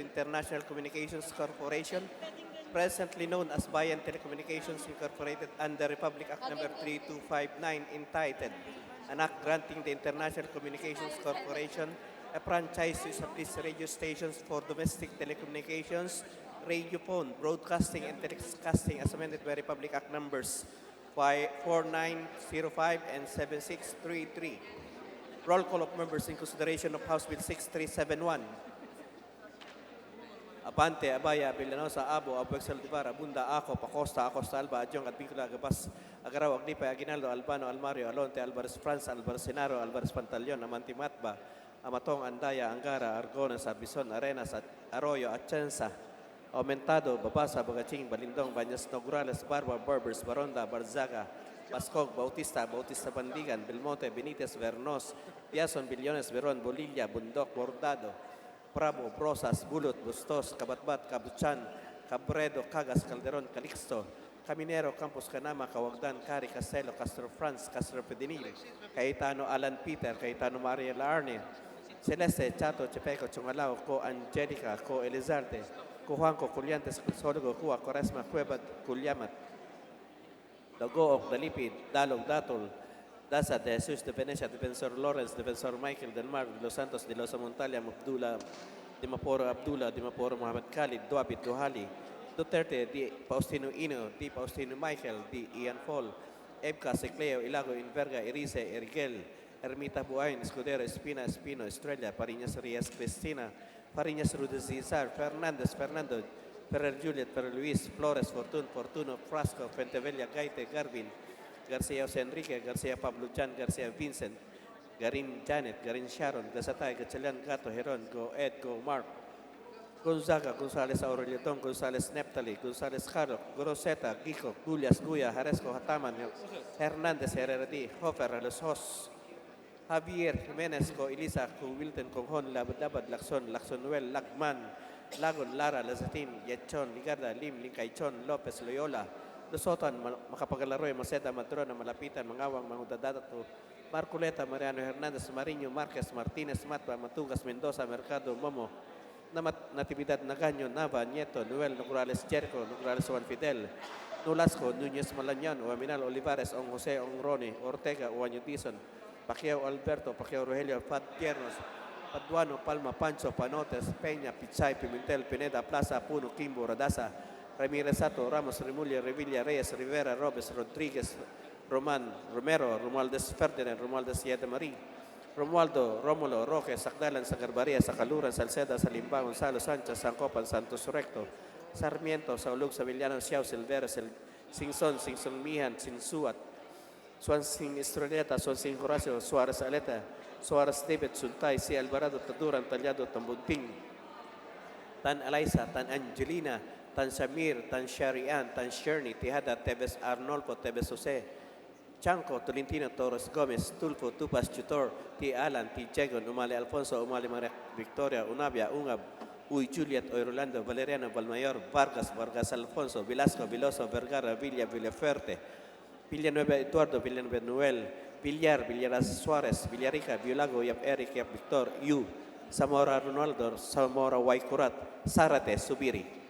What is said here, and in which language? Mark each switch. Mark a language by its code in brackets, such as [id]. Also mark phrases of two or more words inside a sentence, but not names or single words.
[en] International Communications Corporation, presently known as Bayan Telecommunications Incorporated, under Republic Act Number 3259, entitled An Act Granting the International Communications Corporation a franchise to establish radio stations for domestic telecommunications, radiophone, broadcasting, and telecasting as amended by Republic Act Numbers 4905 and 7633. Roll call of members in consideration of House Bill 6371. Abante, Abaya, Villanosa, Abo, Abueg Saldívar, Abunda, Ako, Pacosta, Acosta, Alba, Adjong, Advíncula, Gabas, Agaraw, Agnipa, Aguinaldo, Albano, Almario, Alonte, Alvarez France, Alvarez Senaro, Alvarez Pantaleon, Amanti Matba, Amatong, Andaya, Angara, Argonas, Arbison, Arenas, Arroyo, Atienza, Aumentado, Babasa, Bagaching, Balindong, Banyas, Nograles, Barba, Barbers, Baronda, Barzaga, Bascog, Bautista, Bautista Bandigan, Belmonte, Benitez, Vernos, Piason, Billones, Veron, Bolilla, Bundok, Bordado, Bravo, Brosas, Bulot, Bustos, Kabatbat, Kabuchan, Cabredo, Cagas, Calderon, Calixto, Caminero, Campos Canama, Cawagdan, Cari, Castelo, Castro France, Castro Pedinil, Cayetano, Alan Peter, Cayetano, Maria Larne, Celeste, Chato, Chepeco, Chungalao, Co Angelica, Co Elizarte, Co Juanco, Culiantes, Sorgo, Cua, Coresma, Cuebat, Culiamat, Dagook, Dalipid, Dalog, Datol, Daza, De Jesus, De Venecia, Defensor Lawrence, Defensor Michael, Del Mar, De Los Santos, De Los Montalia, Abdullah, Dimaporo Abdullah, Dimaporo Mohamed Khalid, Duabit Duhali, Duterte, Di Faustino Ino, Di Faustino Michael, Di Ian Fall, Ebka, Secleo, Ilago, Inverga, Erice, Erigel, Ermita Buain, Escudero, Espina, Espino, Estrella, Pariñas Rias, Cristina, Pariñas Rudezizar, Fernandez, Fernando, Ferrer Juliet, Ferrer Luis, Flores, Fortuno, Frasco, Fentevella, Gaite, Garvin, Garcia Jose Enrique, Garcia Pablo Chan, Garcia Vincent, Garin Janet, Garin Sharon, Gasatay, Gatchalian, Gato, Heron, Go Ed, Go Mark, Gonzaga, Gonzales Aureliotón, Gonzales Neptali, Gonzales Jaro, Groseta, Gico, Gulias, Guya, Jaresco, Hataman, Hernández, Herrera, Hofer, Los Hos, Javier, Jiménez, Co Elisa, Co Wilton, Conjon, Labad, Lacson, Noel, Lacman, Lagon, Lara, Lazatin, Yechon, Ligarda, Lim, Lincaichon, Lopez, Loyola, Lusotan, Makapagalaroy, Maceda, Madrona, Malapitan, Mangawang, Mangudadadato, Marculeta, Mariano Hernández, Mariño, Marquez, Martínez, Matba, Matugas, Mendoza, Mercado, Momo, Natividad, Nagaño, Nava, Nieto, Noel, Nograles, Cherco, Nograles, Juan Fidel, Nolasco, Núñez Malañan, Oaminal, Olivares, On José, On Roni, Ortega, Oaño Dizon, Pacquiao Alberto, Pacquiao Rogelio, Pat Tiernos, Paduano, Palma, Pancho, Panotes, Peña, Pichay, Pimentel, Pineda, Plaza, Puno, Kimbo, Radasa, Ramírez Sato, Ramos, Remulla, Revilla, Reyes, Rivera, Robes, Rodríguez, Román, Romero, Romualdez Ferdinand, Romualdez Yedemarí, Romualdo, Rómulo, Roque, Sacdalan, Sagarbaría, Sacaluran, Salceda, Salimbá, Gonzalo Sánchez, Sancopan, Santos Recto, Sarmiento, Saulug, Sevillano, Xiao, Silveres, Sinson, Mijan, Sinsuat, Suan Sin Estrelleta, Suan Sin Horacio, Suárez Aleta, Suárez David, Suntay, Si Alvarado, Taduran, Tallado, Tambunting, Tan Alaisa, Tan Angelina, Tan Samir, Tan Sharian, Tan Sherny, Tejada, Tebes Arnolfo, Tebes Jose, Chanco, Tolentino, Torres Gomez, Tulfo, Tupas, Tutor, T. Alan, T. Jagon, Umali Alfonso, Umali Maria Victoria, Unabia, Ungab, Uy Juliet, Rolando, Valeriano, Balmayor, Vargas, Vargas Alfonso, Velasco, Veloso, Vergara, Villa, Villafuerte, Villanueva Eduardo, Villanueva Noel, Villar, Villaras Suárez, Villarica, Violago, Yap Eric, Yap Victor, Yu, Zamora Ronaldo, Zamora Waikurat, Sarate, Subiri.